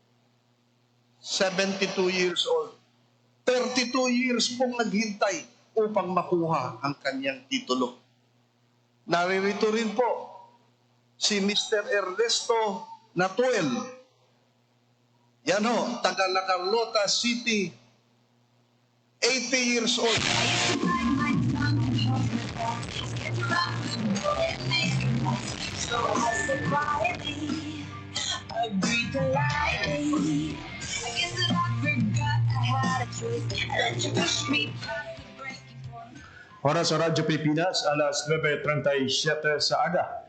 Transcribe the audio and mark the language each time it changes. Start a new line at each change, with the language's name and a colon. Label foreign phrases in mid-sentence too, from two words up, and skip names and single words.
English: 72 years old.
Filipino: 32 years pong naghintay upang makuha ang kanyang titulo. Naririto rin po si Mr. Ernesto Natuel. Yan ho, taga La Carlota City,
English: 80 years old.
Hiligaynon: Oras sa Radyo Pilipinas, alas 9:37 sa aga.